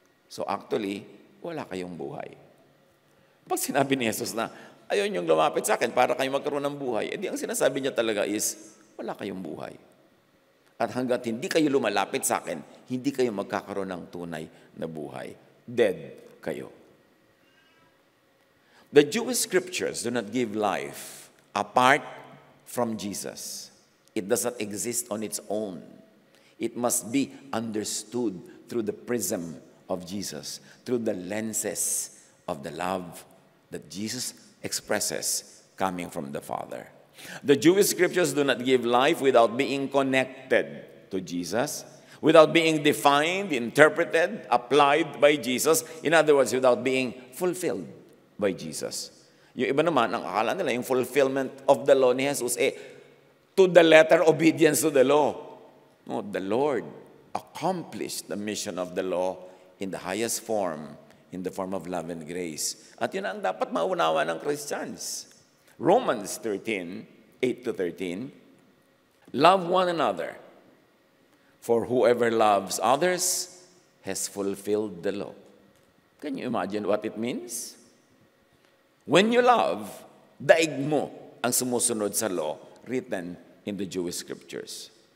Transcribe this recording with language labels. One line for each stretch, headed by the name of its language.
Filipino: So actually, wala kayong buhay. Pag sinabi ni Jesus na, ayaw yung lumapit sa akin para kayo magkaroon ng buhay, edi ang sinasabi niya talaga is, wala kayong buhay. At hanggat hindi kayo lumalapit sa akin, hindi kayo magkakaroon ng tunay na buhay. Dead kayo.
English: The Jewish scriptures do not give life apart from Jesus. It does not exist on its own. It must be understood through the prism of Jesus, through the lenses of the love that Jesus expresses coming from the Father. The Jewish scriptures do not give life without being connected to Jesus, without being defined, interpreted, applied by Jesus. In other words, without being fulfilled by Jesus.
Filipino: Yung iba naman, ang akala nila, yung
English: fulfillment of the law
Filipino: ni Jesus,
English: to the letter obedience to the law. No, the Lord accomplished the mission of the law in the highest form, in the form of love and grace.
Filipino: At yun ang dapat maunawa ng Christians.
English: Romans 13, 8-13, love one another, for whoever loves others has fulfilled the law. Can you imagine what it means? When you love,
Filipino: daig mo ang sumusunod sa
English: law written in the Jewish scriptures.